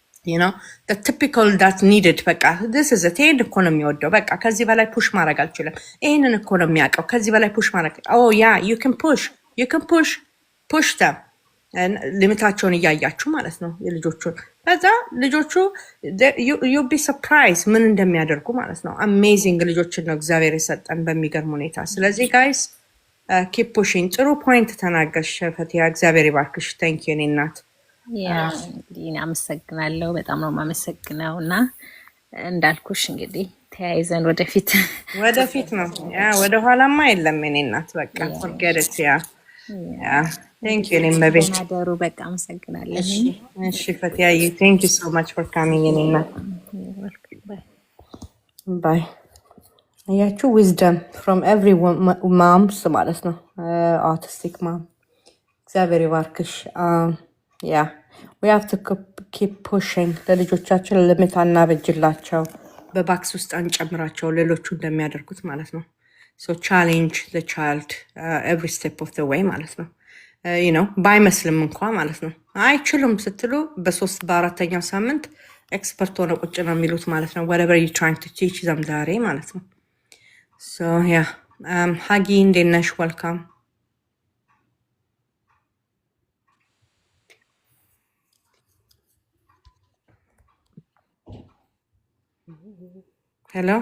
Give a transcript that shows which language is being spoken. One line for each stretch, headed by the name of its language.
English: you know the typical that needed
Amharic: በቃ
English: this is it
Amharic: ይሄን እኮ ነው የሚወደው በቃ ከዚህ በላይ ፑሽ ማድረግ አልችልም ይሄንን እኮ ነው የሚያውቀው ከዚህ በላይ ፑሽ ማድረግ
English: oh yeah you can push them
Amharic: ሊሚታቸውን እያያችሁ ማለት ነው የልጆቹን። ከዛ ልጆቹ
English: you'll be surprised
Amharic: ምን እንደሚያደርጉ ማለት ነው። አሜዚንግ ልጆችን ነው እግዚአብሔር የሰጠን በሚገርም ሁኔታ። ስለዚህ ጋይስ
English: keep pushing።
Amharic: ጥሩ ፖይንት ተናገርሽ ፈቲያ፣ እግዚአብሔር ይባርክሽ።
English: thank you
Amharic: እኔ እናት። እንግዲህ አመሰግናለሁ፣ በጣም ነው የማመሰግነው እና እንዳልኩሽ እንግዲህ ተያይዘን ወደፊት ነው ያ ወደ ኋላማ የለም እኔ እናት በቃ
English: forget it
Amharic: ያ
English: thank you
Amharic: እኔም በቤት ናደሩ በቃ አመሰግናለሁ። እሺ ፈቲያ
English: thank you so much for coming
Amharic: እኔ እናት bye። አያችሁ
English: wisdom from every moms
Amharic: ማለት ነው autistic mom። እግዚአብሔር ይባርክሽ።
English: yeah we have to keep pushing
Amharic: ለልጆቻችን limit አናበጅላቸው በባክስ ውስጥ አንጨምራቸው ሌሎቹ እንደሚያደርጉት ማለት ነው።
English: so challenge the child every step of the way
Amharic: ማለት ነው። ባይመስልም እንኳ ማለት ነው። አይችሉም ስትሉ በሶስት በአራተኛው ሳምንት ኤክስፐርት ሆነ ቁጭ ነው የሚሉት ማለት ነው።
English: whatever you trying to teach them
Amharic: ዛሬ ማለት ነው።
English: so yeah
Amharic: ሀጊ እንዴት ነሽ?
English: welcome ሄሎ